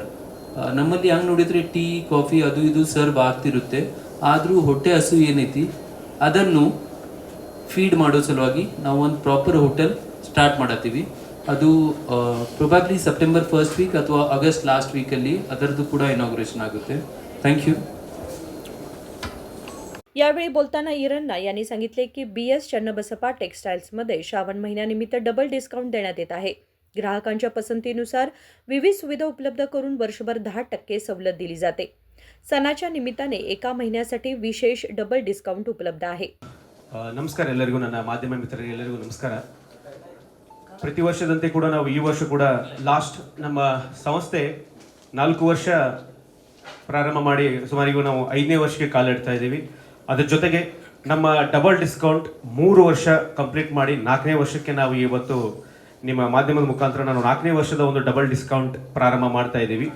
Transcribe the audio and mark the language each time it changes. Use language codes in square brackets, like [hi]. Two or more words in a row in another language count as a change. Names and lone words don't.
[kn] ನಮ್ಮಲ್ಲಿ ಹಂಗೆ ನೋಡಿದರೆ ಟೀ, ಕಾಫಿ ಅದು ಇದು ಸರ್ವ್ ಆಗ್ತಿರುತ್ತೆ. ಆದರೂ ಹೊಟ್ಟೆ ಹಸು ಏನೈತಿ ಅದನ್ನು ಫೀಡ್ ಮಾಡೋ ಸಲುವಾಗಿ ನಾವು ಒಂದು [en] proper hotel start [kn] ಮಾಡತ್ತೀವಿ. ಅದು [en] probably September first week [kn] ಅಥವಾ [en] August last [kn] ವೀಕಲ್ಲಿ ಅದರದ್ದು ಕೂಡ इनॉग्रेशन आಗುತ್ತೆ. [en] thank you. [mr] यावेळी बोलताना इरन्ना यांनी सांगितले की BS चन्नबसप्पा टेक्स्टाईल्समध्ये श्रावण महिन्यानिमित्त [en] double discount [mr] देण्यात येत आहे. ग्राहकांच्या पसंतीनुसार विविध सुविधा उपलब्ध करून वर्षभर 10% सवलत दिली जाते. सणाच्या निमित्ताने एका महिन्यासाठी विशेष [en] double discount [mr] उपलब्ध आहे. [kn] ನಮಸ್ಕಾರ ಎಲ್ಲರಿಗೂ, ನನ್ನ ಮಾಧ್ಯಮ ಮಿತ್ರರಿಗೆ ಎಲ್ಲರಿಗೂ ನಮಸ್ಕಾರ. ಪ್ರತಿ ವರ್ಷದಂತೆ ಕೂಡ ನಾವು ಈ ವರ್ಷ ಕೂಡ ಲಾಸ್ಟ್ ನಮ್ಮ ಸಂಸ್ಥೆ 4 ವರ್ಷ ಪ್ರಾರಂಭ ಮಾಡಿ ಸುಮಾರಿಗೂ ನಾವು 5ನೇ ವರ್ಷಕ್ಕೆ ಕಾಲಿಡ್ತಾ ಇದ್ದೀವಿ. ಅದರ ಜೊತೆಗೆ ನಮ್ಮ [en] double discount [kn] 3 ವರ್ಷ ಕಂಪ್ಲೀಟ್ ಮಾಡಿ 4ನೇ ವರ್ಷಕ್ಕೆ ನಾವು ಇವತ್ತು ನಿಮ್ಮ ಮಾಧ್ಯಮದ ಮುಖಾಂತರ ನಾನು 4ನೇ ವರ್ಷದ ಒಂದು [en] double discount [kn] ಪ್ರಾರಂಭ ಮಾಡ್ತಾ ಇದ್ದೀವಿ.